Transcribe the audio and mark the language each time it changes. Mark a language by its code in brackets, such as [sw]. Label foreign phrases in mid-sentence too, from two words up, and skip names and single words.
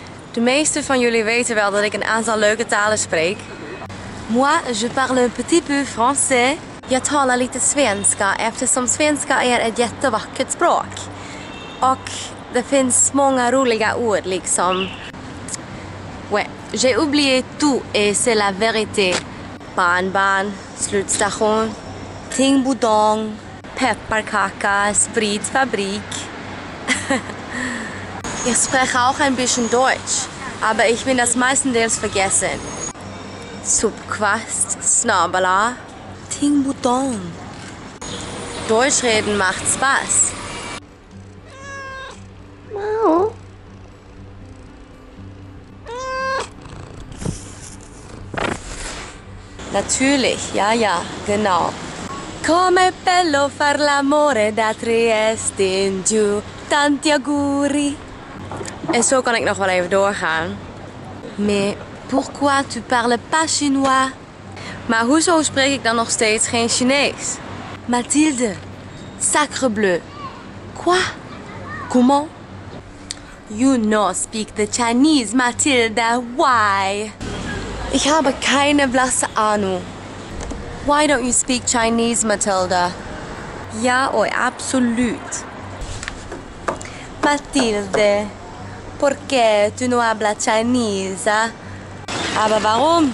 [nl] De meeste van jullie weten wel dat ik een aantal leuke talen spreek. [fr] Moi, je parle un petit peu français. [sv] Jag talar lite svenska eftersom svenska är ett jättevackert språk. Och det finns många roliga ord liksom. [fr] Ouais, j'ai oublié tout et c'est la vérité. [sv] Barnbarn, slutstation, tingbudong, pepparkaka, spritfabrik. [de] Ich spreche auch ein bisschen Deutsch, aber ich bin das meistenteils vergessen. Subquast, snabala, tingbudong. Deutsch reden macht Spaß. Mau. Natürlich, ja, genau. [it] Come bello far l'amore da Trieste in giù, tanti auguri. [nl] En zo kan ik nog wel even doorgaan. [fr] Mais pourquoi tu parles pas chinois? [nl] Maar hoezo spreek ik dan nog steeds geen Chinees? [fr] Matilda, sacre bleu. Quoi? Comment? [en] You no speak the Chinese, Matilda. Why? [de] Ich habe keine blasse Ahnung. [en] Why don't you speak Chinese, Matilda? [nl] Ja, oi, absoluut. [es] Matilde, ¿por qué tú no hablas Chinese? [de] Aber warum?